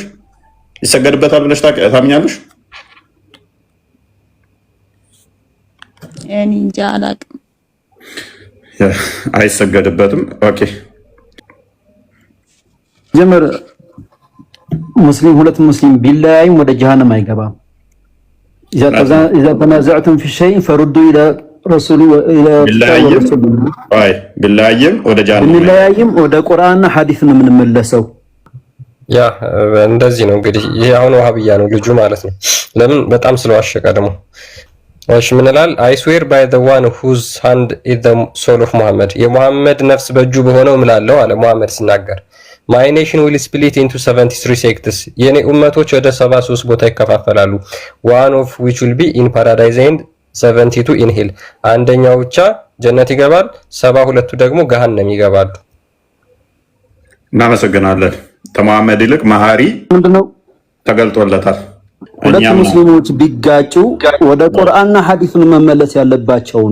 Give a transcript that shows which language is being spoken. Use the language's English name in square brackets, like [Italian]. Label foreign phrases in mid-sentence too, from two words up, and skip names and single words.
[Amharic] ይሰገድበታል ብለሽ ታምኛለሽ? እኔ እንጃ አላውቅም። አይሰገድበትም። ኦኬ ጀመር ሙስሊም ሁለት ሙስሊም ቢለያይም ወደ ጀሃነም አይገባም። [Arabic] إذا تنازعتم في شيء فردوا إلى رسول إلى [Amharic] ቢለያይም ወደ ጀሃነም ቢለያይም ወደ ቁርአንና ሐዲስ ነው የምንመለሰው። ያ እንደዚህ ነው እንግዲህ። ይሄ አሁን ወሃብያ ነው ልጁ ማለት ነው። ለምን በጣም ስለዋሸቀ ደግሞ እሺ ምን ይላል? [English] I swear by the one whose hand is the soul of Muhammad [Amharic] የሙሐመድ ነፍስ በእጁ በሆነው እምላለሁ አለ ሙሐመድ ሲናገር። [English] My nation will split into 73 sects [Amharic] የኔ ኡመቶች ወደ 73 ቦታ ይከፋፈላሉ። [English] one of which will be in paradise and 72 in hell [Amharic] አንደኛው ብቻ ጀነት ይገባል፣ 72ቱ ደግሞ ገሃነም ይገባሉ። እናመሰግናለን። ከመሐመድ ይልቅ መሐሪ ምንድነው ተገልጦለታል። ሁለት ሙስሊሞች ቢጋጩ ወደ ቁርአንና ሐዲስ ነው መመለስ ያለባቸውን።